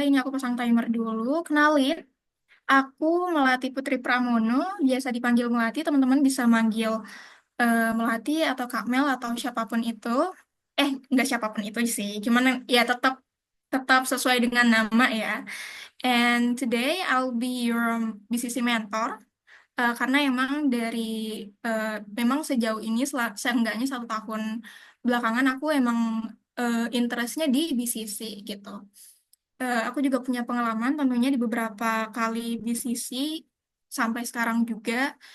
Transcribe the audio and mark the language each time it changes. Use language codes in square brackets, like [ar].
[id] Ini aku pasang timer dulu. Kenalin, aku Melati Putri Pramono, biasa dipanggil Melati. Teman-teman bisa manggil Melati atau Kak Mel atau siapapun itu. Nggak siapapun itu sih. Cuman ya tetap tetap sesuai dengan nama ya. [en] And today I'll be your BCC mentor. [id] Karena emang eh, memang sejauh ini seenggaknya 1 tahun belakangan aku emang interestnya di BCC gitu. Aku juga punya pengalaman tentunya di beberapa kali BCC sampai sekarang juga.